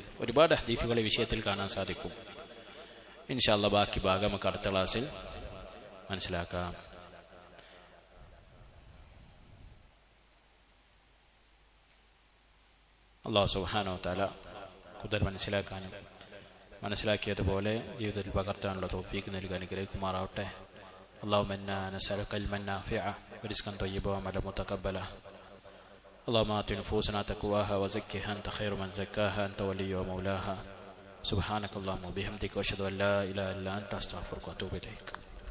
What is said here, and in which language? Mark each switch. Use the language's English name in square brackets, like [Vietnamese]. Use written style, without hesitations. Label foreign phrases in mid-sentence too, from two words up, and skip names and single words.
[Malayalam] ഒരുപാട് ഹദീസുകൾ ഈ വിഷയത്തിൽ കാണാൻ സാധിക്കും. [Arabic] إن شاء الله [Malayalam] ബാക്കി ഭാഗം നമുക്ക് അടുത്ത ക്ലാസ്സിൽ മനസ്സിലാക്കാം. [Arabic] الله سبحانه وتعالى [Malayalam] കൂടുതൽ മനസ്സിലാക്കാനും മനസ്സിലാക്കിയതുപോലെ ജീവിതത്തിൽ പകർത്താനുള്ള തൗഫീഖ് നൽകി അനുഗ്രഹിക്കുമാറാവട്ടെ. [Arabic] اللهم إنا نسألك علما نافعا ورزقا طيبا وعملا متقبلا. اللهم آت نفوسنا تقواها وزكها أنت خير من زكاها أنت ولي ومولاها. سبحانك اللهم وبحمدك وأشهد أن لا إله إلا أنت أستغفرك وأتوب إليك.